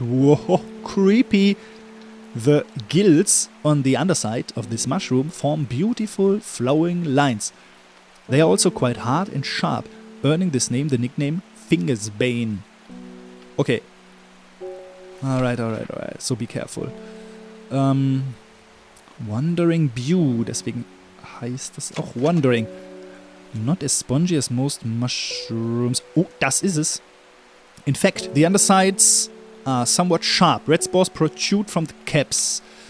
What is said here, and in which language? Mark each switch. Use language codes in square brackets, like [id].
[en] Whoa, creepy. The gills on the underside of this mushroom form beautiful flowing lines. They are also quite hard and sharp, earning this name the nickname Fingersbane. Okay. Alright. So be careful. [de] Wandering beau, deswegen heißt das auch Wandering. [en] Not as spongy as most mushrooms. [de] Oh, das ist es. [en] In fact, the undersides are somewhat sharp. Red spores protrude from the caps.